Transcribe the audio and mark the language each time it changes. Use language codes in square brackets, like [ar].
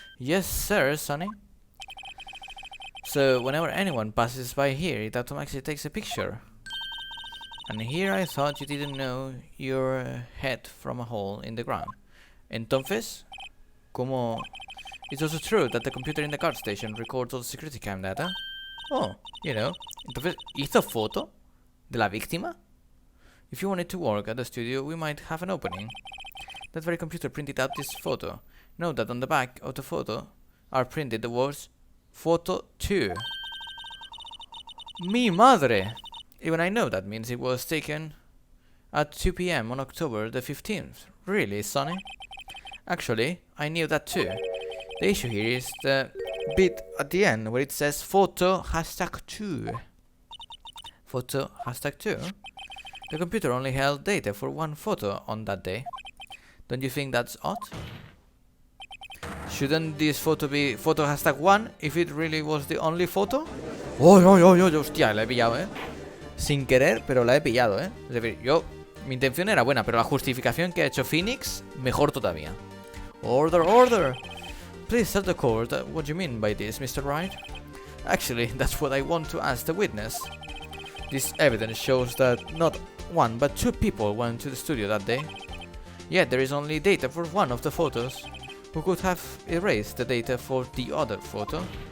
[en] Yes, sir, Sonny. So, whenever anyone passes by here, it automatically takes a picture. And here I thought you didn't know your head from a hole in the ground. Entonces, ¿cómo? It's also true that the computer in the guard station records all the security cam data. Oh, you know. [es] Entonces, ¿hizo foto de la víctima? [en] If you wanted to work at the studio, we might have an opening. That very computer printed out this photo. Note that on the back of the photo are printed the words Photo 2. Mi madre! Even I know that means it was taken at 2 p.m. on October the 15th. Really, Sonny? Actually, I knew that too. The issue here is the bit at the end where it says photo #2. Photo #2? The computer only held data for one photo on that day. Don't you think that's odd? Shouldn't this photo be photo #1 if it really was the only photo? [es] ¡Oh, hostia! La he pillado, ¿eh? Sin querer, pero la he pillado, ¿eh? Es decir, mi intención era buena, pero la justificación que ha hecho Phoenix, mejor todavía. [en] Order, order! Please tell the court what you mean by this, Mr. Wright. Actually, that's what I want to ask the witness. This evidence shows that not one but two people went to the studio that day. Yet there is only data for one of the photos. Who could have erased the data for the other photo?